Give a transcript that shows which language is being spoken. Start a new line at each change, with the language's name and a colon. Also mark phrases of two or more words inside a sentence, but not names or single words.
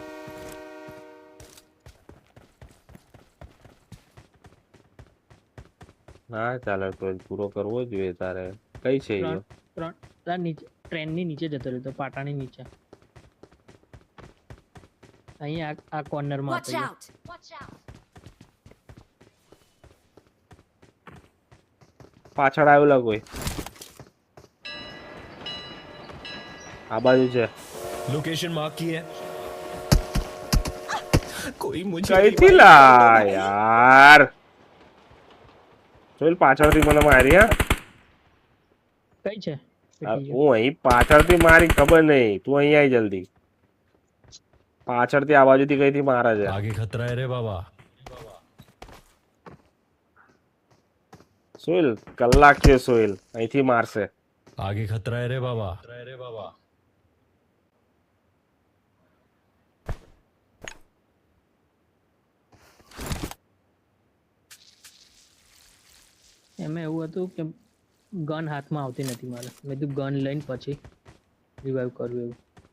Gujarati: ના ચાલે તો પૂરો કરવો જોઈએ તારે કઈ છે ઈ? ત્રણ નીચે ટ્રેનની નીચે જતો રહ્યો તો પાટાની નીચે અહીં આ કોર્નરમાં
English: Watch
Gujarati: હતો
English: out! Watch out!
Gujarati: પાછળ આવેલા કોઈ આ બાજુ છે
Hindi: लोकेशन मार्क की है कोई मुझे
Gujarati: કઈથી revive લા યાર જોઈલ પાછળથી મને મારી હા કઈ છે હું અહીં પાછળથી મારી ખબર નહીં તું અહીં આય જલ્દી પાછળથી આ બાજુથી કઈથી મારે છે
Hindi: आगे खतरा है रे बाबा
Gujarati: સોહિલ કલાક છે સોહિલ અહીંથી મારશે
Hindi: आगे खतरा है रे बाबा
Gujarati: એમાં એવું હતું કે ગન હાથમાં આવતી નથી મારે મેં કીધું ગન લઈને પછી રિવાઈવ કરવું એવું